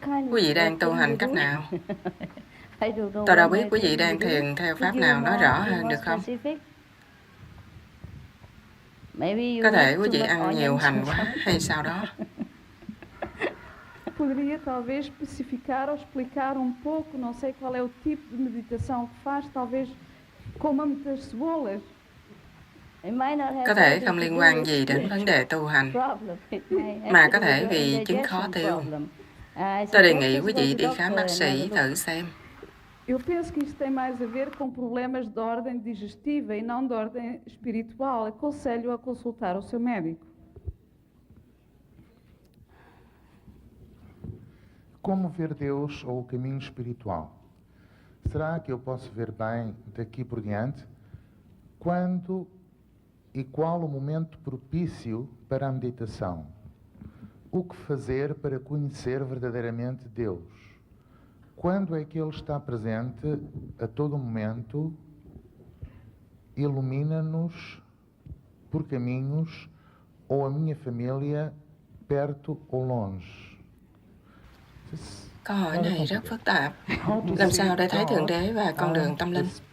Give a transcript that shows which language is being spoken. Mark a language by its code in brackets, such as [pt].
[vi] Quý vị đang tu hành cách nào? Tôi đâu biết quý vị đang thiền theo pháp nào, nói rõ hơn được không? Có thể quý vị ăn nhiều hành quá hay sao đó. [pt] Poderia talvez especificar ou explicar pouco, não sei qual é o tipo de meditação que faz, talvez coma muitas cebolas. Có thể không liên quan gì đến vấn đề tu hành, mà có thể vì chứng khó tiêu. Tôi đề nghị quý vị đi khám bác sĩ thử xem. Eu penso que isto tem mais a ver com problemas de ordem digestiva e não de ordem espiritual. Aconselho a consultar o seu médico. Como ver Deus ou o caminho espiritual? Será que eu posso ver bem daqui por diante? Quando e qual o momento propício para a meditação? O que fazer para conhecer verdadeiramente Deus? Quando é que Ele está presente a todo momento? Ilumina-nos por caminhos ou a minha família perto ou longe? [vi] Câu hỏi này rất phức tạp. Làm sao để thấy Thượng Đế và con đường tâm linh?